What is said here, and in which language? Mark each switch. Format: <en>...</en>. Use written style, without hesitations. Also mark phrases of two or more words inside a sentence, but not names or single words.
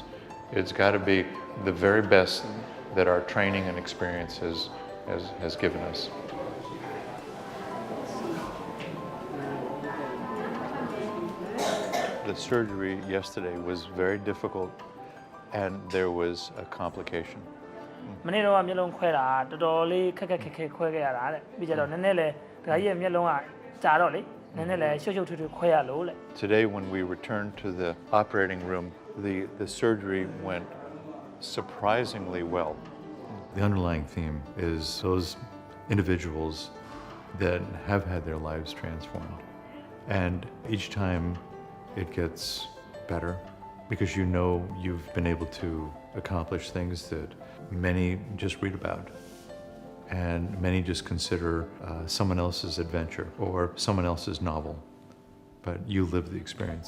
<en>It's got to be the very best that our training and experience has given us. The surgery yesterday was very difficult, and there was a complication.</en> <my>မနေ့တော့မျက်လုံးခွဲတာတော်တော်လေးခက်ခက်ခက်ခက်ခွဲခဲ့ရတာတဲ့ပြီးကြတော့နည်းနည်းလေဒကာကြီးရဲ့မျက်လုံးကကြာတော့လေနည်းနည်းလေရှုပ်ရှုပ်ထွေးထွေးခွဲရလို့လေ</my> <en>Today, when we returned to the operating room, the surgery went surprisingly well. The underlying theme is those individuals that have had their lives transformed. And each time it gets better because you know you've been able to accomplish things that many just read about, and many just consider someone else's adventure or someone else's novel, but you live the experience.</en>